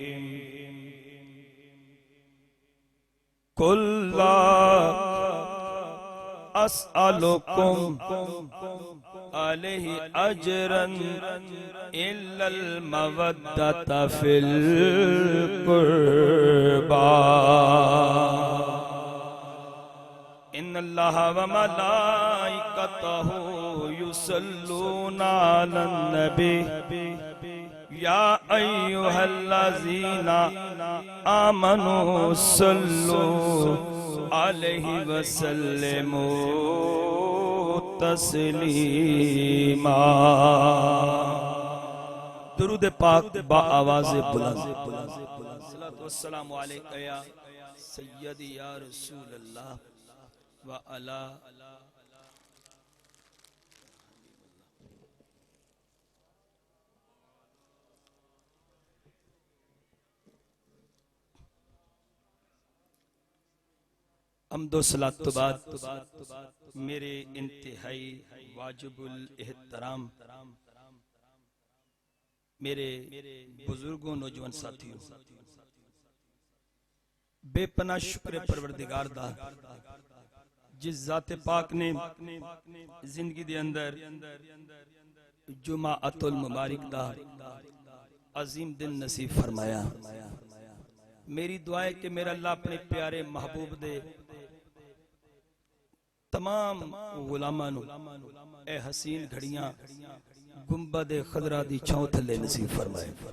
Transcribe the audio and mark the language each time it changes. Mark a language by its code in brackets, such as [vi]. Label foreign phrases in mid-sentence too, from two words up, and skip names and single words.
[ar] قل لا أسألكم عليه أجرا إلا المودة في القربى إن الله وملائكته يصلون على النبي يا أيها الذين آمنوا صلوا عليه وسلموا تسليما. [pa] درود پاک با آوازِ بلند. [ar] صلى الله والسلام عليك يا سيدي يا رسول الله [pa] و علیٰ حمد و صلوٰۃ توں بعد میرے انتہائی واجب الاحترام میرے بزرگو نوجوان ساتھیو, بے پناہ شکر پروردگار دا جس ذاتِ پاک نے زندگی دے اندر جمعۃ المبارک دا عظیم دن نصیب فرمایا. میری دعا ہے کہ میرا اللہ اپنے پیارے محبوب دے تمام غلاماں نوں اے حسین گھڑیاں گنبد خضرا دی چھاں تھلے نصیب فرمائے.